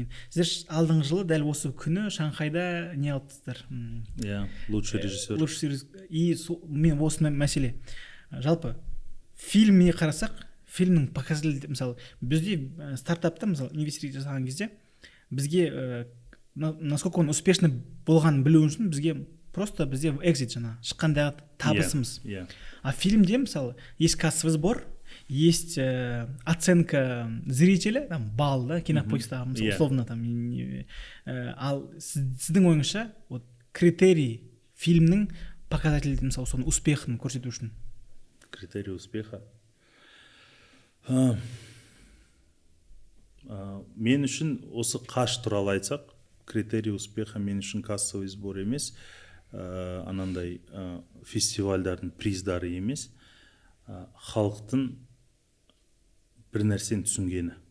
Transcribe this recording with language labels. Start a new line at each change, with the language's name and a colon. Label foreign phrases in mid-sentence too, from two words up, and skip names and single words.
Kazakh: Сіздер алдыңғы жылы дәл осы күні Шанхайда не алыпсыздар?
Russian: Лучший режиссер.
Kazakh: И мен осы мәселе. Жалпы фильмге қарасақ, фильмнің показателі, мысалы, бізде стартапта, мысалы, инвестиция жасаған кезде бізге
Russian: насколько он успешно
Kazakh: болғанын білу үшін бізге просто бізде экзит шыққандағы табысымыз. А фильмде, мысалы,
Russian: есть кассовый сбор, есть оценка зрителя, там балл, да,
Kazakh: кинопоисктағы, мысалы,
Russian: условно там.
Kazakh: Ал сіздің ойыңызша
Russian: вот критерий
Kazakh: фильмнің показателі, мысалы, соның успехын көрсету үшін?
Russian: Критерий успеха.
Kazakh: Мен үшін осы Қаш туралы айтсақ,
Russian: критерий успеха
Kazakh: мен үшін
Russian: кассовый сбор
Kazakh: емес, анандай фестивальдардың приздары емес, халықтың бір нәрсені түсінгені.